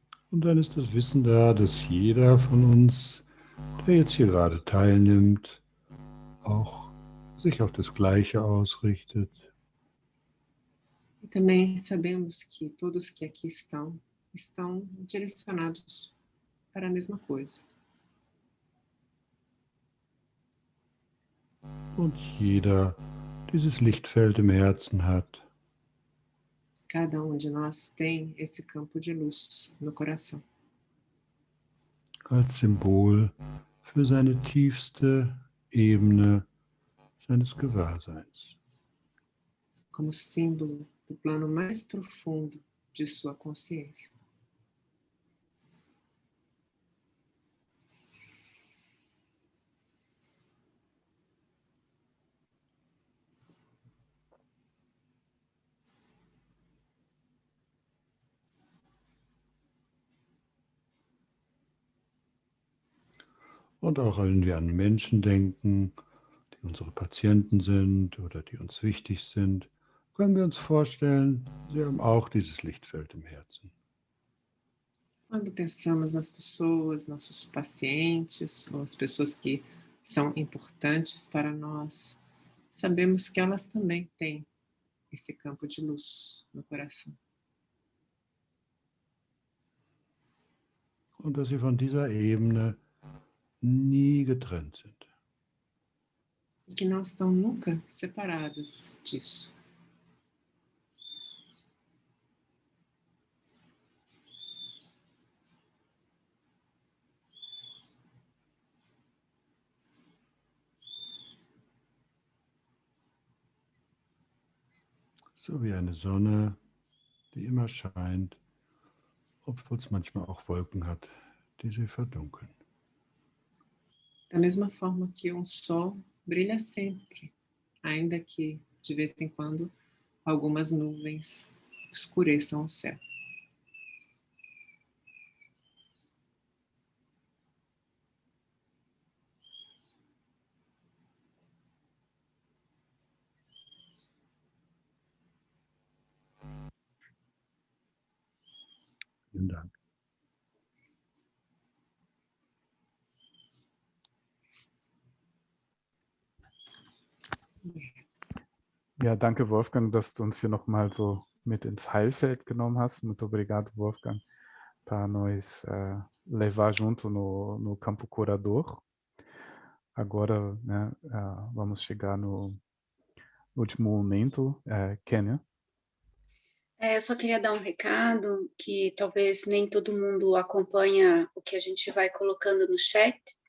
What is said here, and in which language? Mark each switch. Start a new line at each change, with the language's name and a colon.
German: Und dann ist das Wissen da, dass jeder von uns, der jetzt hier gerade teilnimmt, auch sich auf das Gleiche ausrichtet.
Portuguese: E também sabemos que todos que aqui estão direcionados para a mesma coisa.
German: Und jeder dieses Lichtfeld im Herzen hat.
Portuguese: Cada de nós tem esse campo de luz no coração.
German: Als Symbol für seine tiefste Ebene seines Gewahrseins.
Portuguese: Como símbolo do plano mais profundo de sua consciência.
German: Und auch wenn wir an Menschen denken, die unsere Patienten sind oder die uns wichtig sind, können wir uns vorstellen, sie haben auch dieses Lichtfeld im Herzen.
Portuguese: Quando pensamos nas pessoas, nossos pacientes, ou as pessoas que são importantes para nós, sabemos que elas também têm esse campo de luz no coração.
German: Und dass sie von dieser Ebene nie getrennt sind.
Portuguese: E que não estão nunca separadas disso.
German: So wie eine Sonne, die immer scheint, obwohl es manchmal auch Wolken hat, die sie verdunkeln.
Portuguese: Da mesma forma que um sol brilha sempre, ainda que, de vez em quando, algumas nuvens escureçam o céu.
German: Vielen Dank. Ja, danke Wolfgang, dass du uns hier nochmal so mit ins Heilfeld genommen hast.
Portuguese: Muito obrigado, Wolfgang, para nós levar junto no campo curador. Agora, né, vamos chegar no último momento, Kênia. Eu só queria dar um recado que talvez nem todo mundo acompanha o que a gente vai colocando no chat.